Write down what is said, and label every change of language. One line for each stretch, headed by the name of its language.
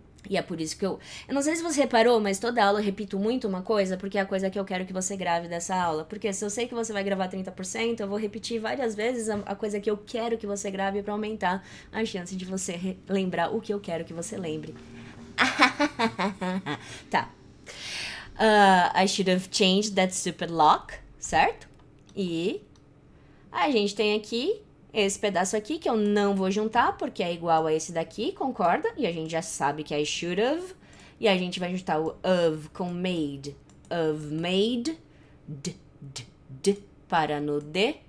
Portuguese: E é por isso que eu não sei se você reparou, mas toda aula eu repito muito uma coisa, porque é a coisa que eu quero que você grave dessa aula. Porque se eu sei que você vai gravar 30%, eu vou repetir várias vezes a coisa que eu quero que você grave pra aumentar a chance de você lembrar o que eu quero que você lembre. Tá.
English: I should have changed that stupid lock,
Portuguese: certo? E a gente tem aqui esse pedaço aqui que eu não vou juntar porque é igual a esse daqui, concorda? E a gente já sabe que é I should have. E a gente vai juntar o of com made. Of made. D. Para no D.